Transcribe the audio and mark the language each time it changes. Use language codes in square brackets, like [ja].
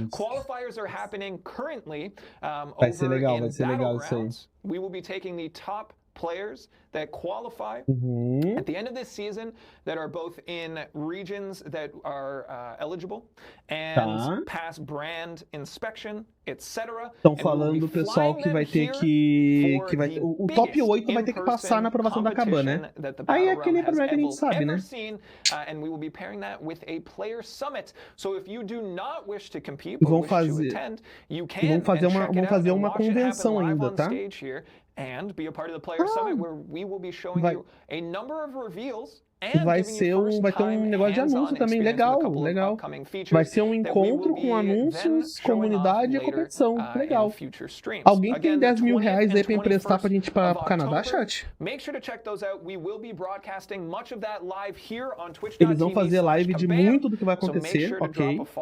[en] Qualifiers are happening currently over in Battlegrounds. We will be taking the top players that qualify at the end of this season that are both in regions that are eligible and pass brand inspection, etc. [pt] Estão falando do pessoal que vai ter o top 8 vai ter que passar na aprovação da Kabam, né? Aí é aquele problema que a gente sabe, né? [en] And we will be pairing that with a player summit. So if you do not wish to compete but wish to attend, you can [pt] vão fazer uma convenção ainda, tá? [en] And be a part of the player summit where we will be showing you a number of reveals. [pt] Vai ter um negócio de anúncio também, legal. Vai ser um encontro com anúncios, comunidade e competição, legal. Alguém tem 10 mil reais aí pra emprestar pra gente ir pra Canadá, chat? Eles vão fazer live de muito do que vai acontecer, ok?